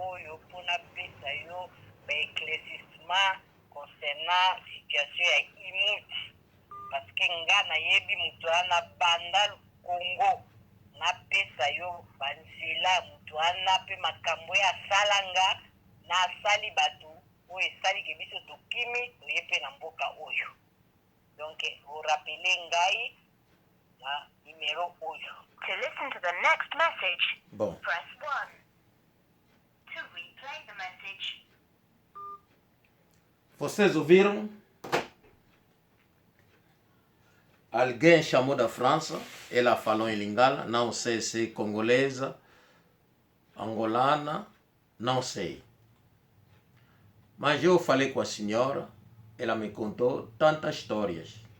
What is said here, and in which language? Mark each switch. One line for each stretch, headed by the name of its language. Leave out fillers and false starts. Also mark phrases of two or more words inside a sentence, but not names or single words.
Lingala: yo pona pesa yo ba éclaircissement
French: concernant situation
Lingala: ya imuti
French: parce que
Lingala: nga nayebi mutu ana banda Congo na pesa yo banzela mutu ana pe makambo ya salanga na asali batu oyo esali ke biso tokimi toye pe na mboka oyo donc orapele ngai na numéro oyo.
English: To listen to the next message, press 1. To replay the message.
Portuguese: Vocês ouviram? Alguém chamou da França, ela falou em Lingala, não sei se é congolesa, angolana, não sei. Mas eu falei com a senhora, ela me contou tantas histórias.